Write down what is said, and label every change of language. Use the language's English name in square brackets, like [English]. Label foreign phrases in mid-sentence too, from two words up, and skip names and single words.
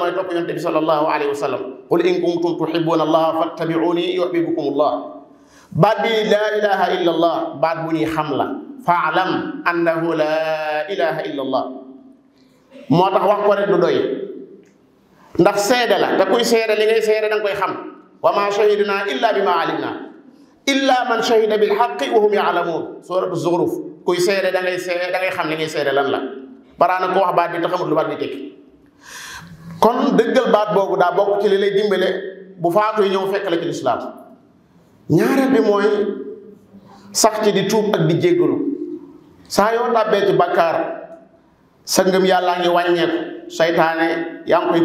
[Wolof] mooy topp yonent bi [Arabic] صلى الله عليه وسلم قل إن كنتم تحبون الله فاتبعوني يحببكم الله [Wolof] baat bi [Arabic] لا إله إلا الله [Wolof] baat bu ñuy xam la [Arabic] فاعلم أنه لا إله إلا الله [Wolof] moo tax wax ko rek du doy ndax seede la te kuy seede li ngay seede da nga koy xam [Arabic] وما شهدنا إلا بما علمنا إلا من شهد بالحق وهم يعلمون سورة الزخرف [Wolof] kuy seede da ngay xam li ngay seede lan la baraana ko wax baat bi te xamul lu baat bi tekki kon dëggal baat boobu daa bokk ci li lay dimbale bu faatu ñëw fekk la ci lislaam ñaareel bi mooy sax ci di tuub ak di jéggalu saa yoo tàbbee ci bàkkaar sa ngëm yàllaa ngi wàññeeku saytaane yaa ngi